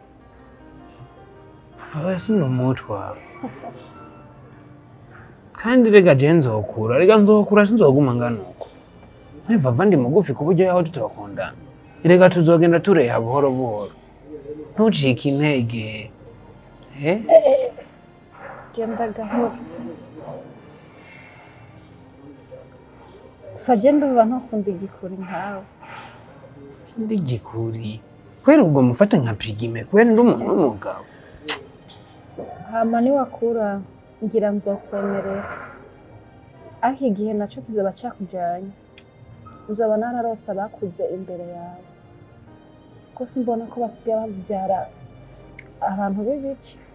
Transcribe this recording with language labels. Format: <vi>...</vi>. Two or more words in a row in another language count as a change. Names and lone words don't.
<rn>Vava sinumutwa kandi rega je nzokura sinzoguma ngana uko Vava ndi mugufi ku buryo yaho tutakundana rega tuzogenda tureha buhoro buhoro ntucike intege genda gahoro gusa je ndumva ntakunda igikuri nkawe. sindi igikuri kwera ubwo mufata nka pigime kwera ndi umuntu w'umugabo hama niwakura ngira nzokwemerera ariko igihe naco kizoba cakujanye nzoba nararose abakuze imbere yawe ko simbona ko basigaye babyara abantu b'ibice.</rn>